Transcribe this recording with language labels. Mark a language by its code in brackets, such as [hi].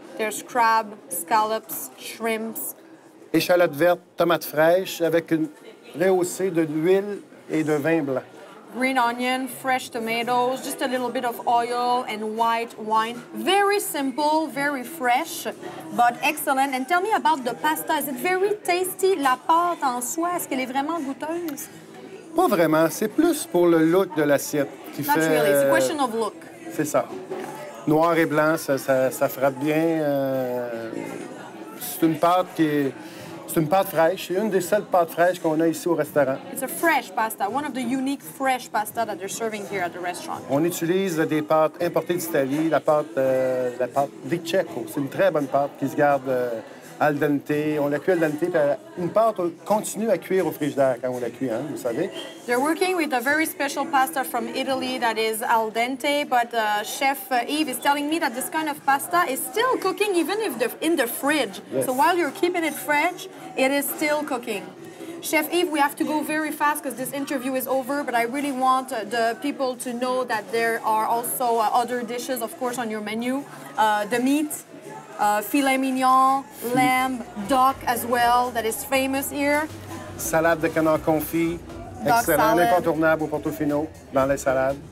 [en] There's crab, scallops, shrimps, [fr] échalotes vertes, tomates fraîches avec une rehaussée de l'huile et de vin blanc. [en] green onion, fresh tomatoes, just a little bit of oil and white wine. Very simple, very fresh, but excellent. And tell me about the pasta. Is it very tasty? [fr] La pâte en soi, est-ce qu'elle est vraiment goûteuse? Pas vraiment, c'est plus pour le look de l'assiette qui [en] Not [fr] fait... [en] really. It's a question of look. [fr] C'est ça. Noir et blanc, ça frappe bien. C'est une pâte c'est une pâte fraîche. C'est une des seules pâtes fraîches qu'on a ici au restaurant. [en] It's a fresh pasta, one of the unique fresh pasta that they're serving here at the restaurant. [fr] On utilise des pâtes importées d'Italie, la pâte Di Cecco. C'est une très bonne pâte qui se garde al dente. On la cuit al dente. Puis une pâte continue à cuire au frigidaire quand on la cuit, hein, vous savez. [en] They're working with a very special pasta from Italy that is al dente, but Chef Yves is telling me that this kind of pasta is still cooking even if in the fridge. Yes. So while you're keeping it fresh, it is still cooking. Chef Yves, we have to go very fast because this interview is over, but I really want the people to know that there are also other dishes, of course, on your menu. The meat, filet mignon, lamb, duck as well, that is famous here. [fr] Salade de canard confit. [en] Duck [fr] Excellent, [en] salad. [fr] incontournable au Portofino dans les salades.